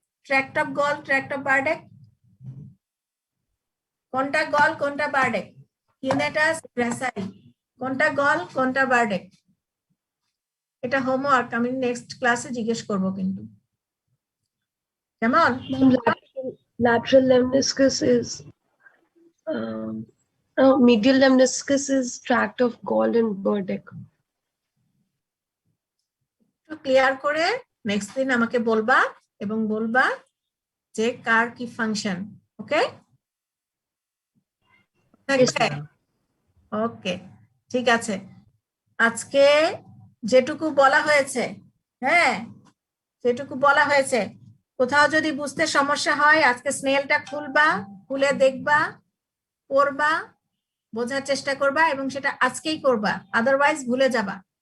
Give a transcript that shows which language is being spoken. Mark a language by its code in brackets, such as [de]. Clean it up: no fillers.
[bn] Tract of goal, tract of বার্ডেক, কোনটা গল কোনটা বার্ডেক? কিউনেটাস, গ্রাসাইল, কোনটা গল কোনটা বার্ডেক? এটা হোমওয়ার্ক, আমি নেক্সট ক্লাসে জিজ্ঞেস করব কিন্তু। কেমন? [en] Lateral lemniscus is no, medial lemniscus is tract of Gall and Burdick. [bn] একটু ক্লিয়ার করে নেক্সট দিন আমাকে বলবা, এবং বলবা যে কার কি ফাংশন। ওকে, [en] Yes, ma'am. [bn] ওকে, ঠিক আছে। আজকে যেটুকু বলা হয়েছে, হ্যাঁ, যেটুকু বলা হয়েছে, কোথাও যদি বুঝতে সমস্যা হয় আজকে স্নেলটা খুলবা, খুলে দেখবা, পড়বা, বোঝার চেষ্টা করবা এবং সেটা আজকেই করবা, আদারওয়াইজ ভুলে যাবা।